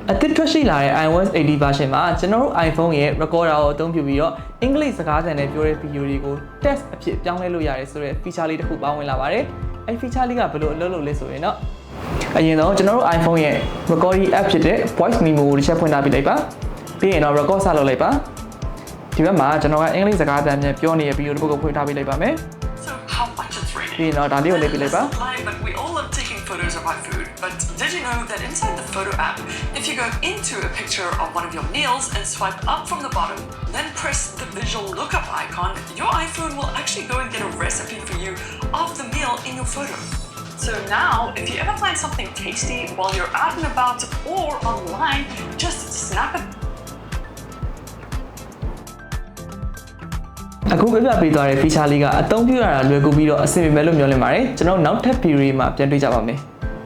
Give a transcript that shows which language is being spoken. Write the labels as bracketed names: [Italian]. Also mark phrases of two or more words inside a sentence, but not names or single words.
[Burmese] အသစ်ထွက်ရှိလာတဲ့ iOS 80 version မှာကျွန်တော်တို့ iPhone ရဲ့ recorder ကိုအသုံးပြုပြီးတော့အင်္ဂလိပ်စကားသံနဲ့ပြောတဲ့ video တွေကို text အဖြစ်ပြောင်းလဲလို့ရတယ်ဆိုတဲ့ feature လေးတစ်ခုပေါင်းဝင်လာပါတယ်။အဲဒီ feature လေးကဘယ်လိုအလုပ်လုပ်လဲဆိုရင်တော့အရင်ဆုံးကျွန်တော်တို့ iPhone ရဲ့ [English] recording app [Burmese] ဖြစ်တဲ့ [English] voice memo [Burmese] ကိုတစ်ချက်ဖွင့်ထားပြလိုက်ပါ။ပြီးရင်တော့ record စလုပ်လိုက်ပါ။ဒီဘက်မှာကျွန်တော်ကအင်္ဂလိပ်စကားသံနဲ့ပြောနေတဲ့ video တစ်ခုကိုဖွင့်ထားပြလိုက်ပါမယ်။ [English] So how much it's raining? [Burmese] ပြီးရင်တော့ဒါလေးကိုလေးပြလိုက်ပါ။ [English] But we all love taking photos of our food. But did you know that inside the photo app, if you go into a picture of one of your meals and swipe up from the bottom, then press the visual lookup icon, your iPhone will actually go and get a recipe for you of the meal in your photo. So now, if you ever find something tasty while you're out and about or online, just snap it. [Burmese] အခုပြပြပေးသွားတဲ့ feature လေးကအသုံးပြုရတာလွယ်ကူပြီးတော့အဆင်ပြေမယ်လို့မျှော်လင့်ပါတယ်ကျွန်တော်နောက်ထပ် video မှာပြန်တွေ့ကြပါမယ်